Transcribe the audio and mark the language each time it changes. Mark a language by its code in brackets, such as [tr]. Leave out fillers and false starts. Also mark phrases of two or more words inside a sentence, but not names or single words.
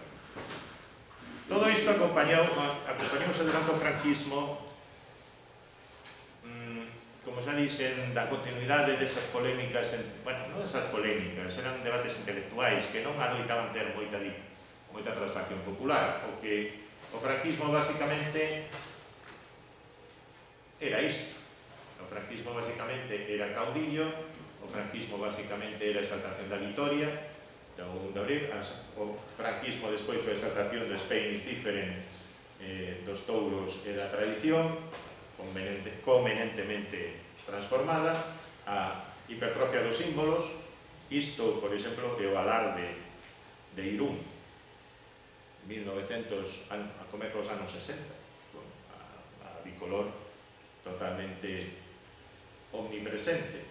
[gl] Todo isto acompañouse durante o franquismo, como xa dixen, da continuidade desas polémicas, non desas polémicas, eran debates intelectuais que non adoitaban ter moita traslación popular, o que o franquismo basicamente era isto. O franquismo basicamente era caudillo, o franquismo basicamente era exaltación da vitoria, do 1 de abril, o franquismo despois foi a exaltación do [en] Spain is different, [gl] dos touros e da tradición, convenientemente transformada, a hipertrofia dos símbolos. Isto, por exemplo, é o alarde de Irún, a comezos dos anos 60, a bicolor totalmente omnipresente.